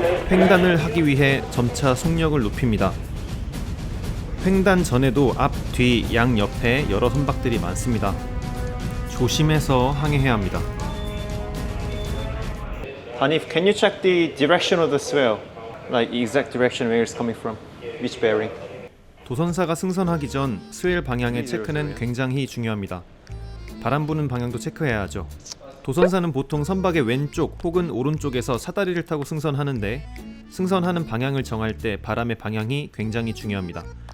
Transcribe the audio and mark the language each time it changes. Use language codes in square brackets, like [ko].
[ko] 횡단을 하기 위해 점차 속력을 높입니다. 횡단 전에도 앞, 뒤, 양 옆에 여러 선박들이 많습니다. 조심해서 항해해야 합니다. [en] Hanif, can you check the direction of the swell? Like exact direction where it's coming from? Which bearing? [ko] 도선사가 승선하기 전 스웰 방향의 체크는 굉장히 중요합니다. 바람 부는 방향도 체크해야 하죠. 도선사는 보통 선박의 왼쪽 혹은 오른쪽에서 사다리를 타고 승선하는데 승선하는 방향을 정할 때 바람의 방향이 굉장히 중요합니다.